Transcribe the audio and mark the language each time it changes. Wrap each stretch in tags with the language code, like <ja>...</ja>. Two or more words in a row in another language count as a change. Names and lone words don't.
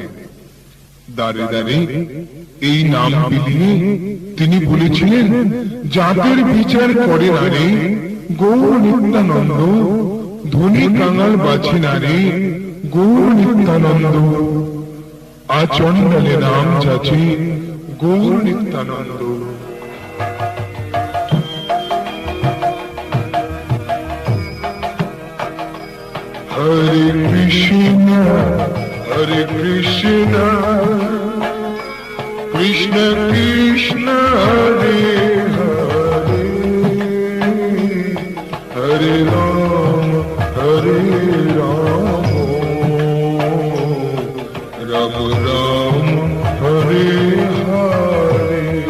<bn>দাঁড়ে দাঁড়ে এই নাম বিলিয়ে তিনি বলেছিলেন, যাদের বিচার করে না রে গৌর নিত্যানন্দ, ধনী কাঙাল বাছে না রে গৌর নিত্যানন্দ, আচণ্ডালে নাম যাচে গৌর নিত্যানন্দ।</bn> <sa>হরে কৃষ্ণ हरे कृष्ण कृष्ण कृष्ण हरे हरे हरे राम हरे राम राम राम हरे हरे,</sa>